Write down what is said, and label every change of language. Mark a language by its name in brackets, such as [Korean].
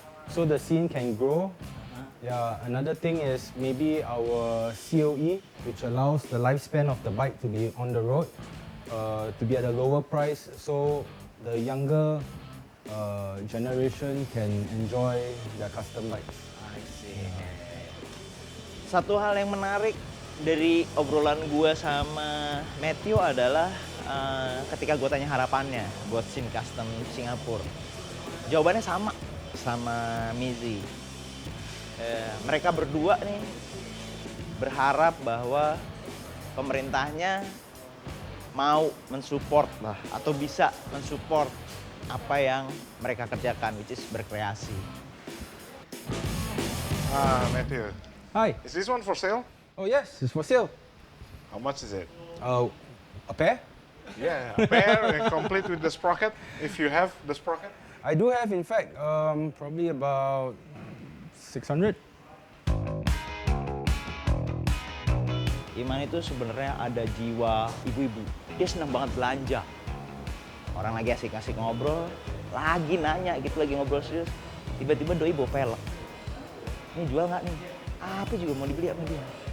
[English] So the scene can grow. Yeah, another thing is maybe our COE, which allows the lifespan of the bike to be on the road, to be at a lower price, so the younger generation can enjoy their custom bikes. [Indonesian] Satu hal yang menarik dari obrolan gue sama Matthew adalah ketika gue tanya harapannya buat scene custom Singapura. Jawabannya sama Mizi. Mereka berdua nih berharap bahwa pemerintahnya mau mensupport lah atau bisa mensupport apa yang mereka kerjakan, [English] which is [Indonesian] berkreasi. [English] Matthew, Hi. is this one for sale? Oh yes, it's for sale. How much is it? A pair? Yeah, a pair complete with the sprocket, if you have the sprocket. I do have, in fact, probably about 600. [Indonesian] Iman itu sebenarnya ada jiwa ibu-ibu. Dia senang banget belanja. Orang lagi asik-asik ngobrol, lagi nanya gitu, lagi ngobrol serius. Tiba-tiba doi bawa velg. Ini jual nggak nih? Apa juga mau dibeli sama dia?